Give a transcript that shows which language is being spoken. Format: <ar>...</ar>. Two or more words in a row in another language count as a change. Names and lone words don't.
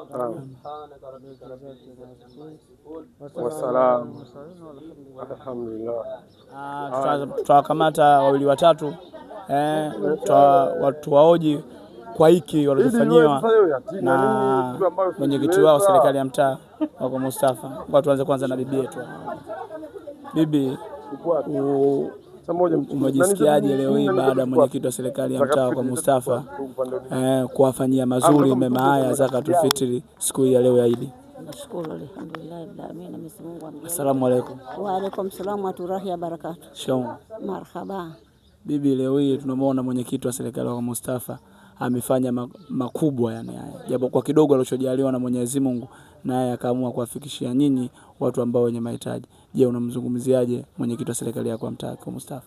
<ar>سبحانك ربك رب العزه عما يصفون والسلام alhamdulillah.</ar> <sw>Tutawakamata wawili watatu watu waoji kwa hiki walizofanyiwa na mwenyekiti wao serikali ya mtaa kwa Mustafa. Kwa tuanze kwanza na bibi yetu. Bibi, umejisikiaje leo hii baada ya mwenyekiti wa serikali ya mtaa kwa Mustafa kuwafanyia mazuri mema haya</sw> <ar>زكاة الفطر</ar> <sw>siku ya leo ya Eid? Nashukuru,</sw> <ar>الحمد لله رب العالمين. السلام عليكم. وعليكم السلام ورحمة الله وبركاته.</ar> <sw>Shikamoo. Marhaba. Bibi, leo hii tunamwona mwenyekiti wa serikali wa Mustafa amefanya makubwa, yani haya japo kwa kidogo alichojaliwa na Mwenyezi Mungu, naye akaamua kuwafikishia nyinyi watu ambao wenye mahitaji. Je, unamzungumziaje mwenyekiti wa serikali yako ya mtaa kwa Mustafa?</sw>